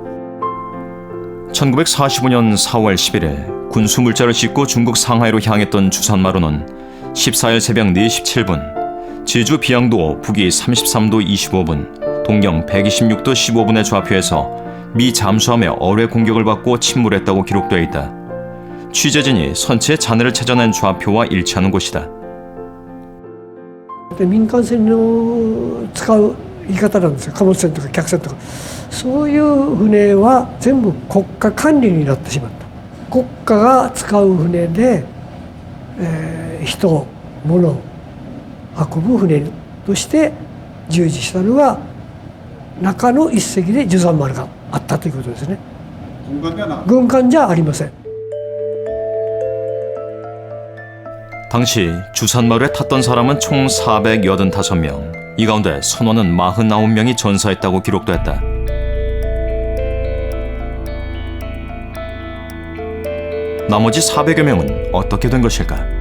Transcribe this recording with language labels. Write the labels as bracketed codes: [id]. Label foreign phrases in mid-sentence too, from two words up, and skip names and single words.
[ko] 1945년 4월 11일 군수물자를 싣고 중국 상하이로 향했던 주산마루는 14일 새벽 4시 7분 제주 비양도 북위 33도 25분 동경 126도 15분의 좌표에서 미 잠수함의 어뢰 공격을 받고 침몰했다고 기록되어 있다. 취재진이 선체의 잔해를 찾아낸 좌표와 일치하는 곳이다. [ja] 民間船を使う言い方なんですよ。貨物船とか客船とかそういう船は全部国家管理になってしまった。国家が使う船で、人物を運ぶ船として従事したのが中の一隻で13丸があったということですね。軍艦じゃありません。 [ko] 당시 주산마루에 탔던 사람은 총 485명, 이 가운데 선원은 49명이 전사했다고 기록됐다. 나머지 400여 명은 어떻게 된 것일까?